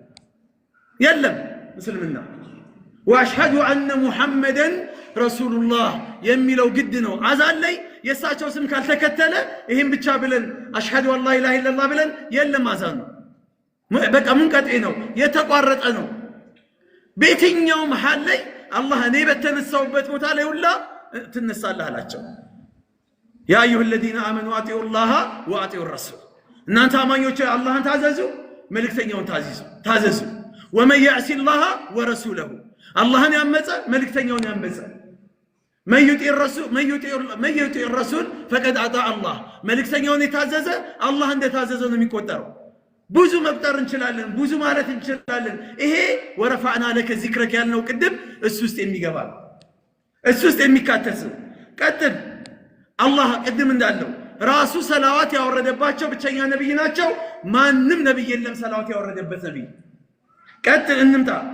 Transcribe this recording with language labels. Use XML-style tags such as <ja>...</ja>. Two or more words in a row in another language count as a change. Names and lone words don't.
<am>የለም እስልምና</am> <ar>وأشهد أن محمدا رسول الله</ar> <am>የሚለው ግድ ነው። አዛን ላይ የእሳቸው ስም ካልተከተለ ይህም ብቻ ብለን</am> <ar>أشهد أن لا إله إلا الله</ar> <am>ብለን የለም አዛን ነው በቃ ሙንቀጤ ነው፣ የተቋረጠ ነው። በየትኛው መሃል ላይ አላህ እኔ በተነሳውበት ቦታ ላይ ሁላ ትነሳለህ አላቸው።</am> <ar>يا أيها الذين آمنوا اطيعوا الله واطيعوا الرسول</ar> <am>እናንተ አማኞች አላህን ታዘዙ፣ መልእክተኛውን ታዘዙ።</am> <ar>ومن يعص الله ورسوله</ar> <am>አላህን ያመፀ መልእክተኛውን ያመፀ من</am> <ar>يطيع الرسول فقد اطاع الله</ar> <am>መልእክተኛውን የታዘዘ አላህ እንደታዘዘው ነው የሚቆጠረው። ብዙ መቁጠር እንችላለን፣ ብዙ ማለት እንችላለን። ይሄ</am> <ar>ورفعنا لك ذكرك</ar> <am>ያልነው ቅድም እሱ ውስጥ የሚገባ እሱ ውስጥ የሚካተት ነው። ቀጥል አላህ ቅድም እንዳለው ራሱ ሰላዋት ያወረደባቸው ብቸኛ ነብይ ናቸው። ማንም ነብይ የለም ሰላዋት ያወረደበት ነብይ። ቀጥል እንምጣ።</am>